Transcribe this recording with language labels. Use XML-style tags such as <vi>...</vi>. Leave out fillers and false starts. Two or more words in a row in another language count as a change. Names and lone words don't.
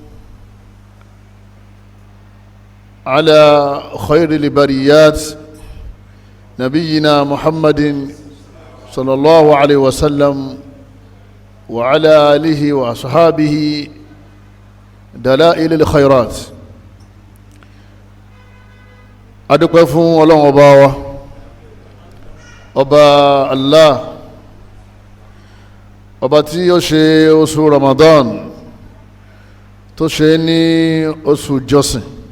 <ar>على خير البريات نبينا محمد صلى الله عليه وسلم وعلى آله وأصحابه دلائل الخيرات.</ar> <yo>adúpẹ́ fún Ọlọ́run ọba wa, ọba Allah, ọba tí ó ṣe oṣù Ramadan tó ṣe ní oṣù Ìjosin,</yo>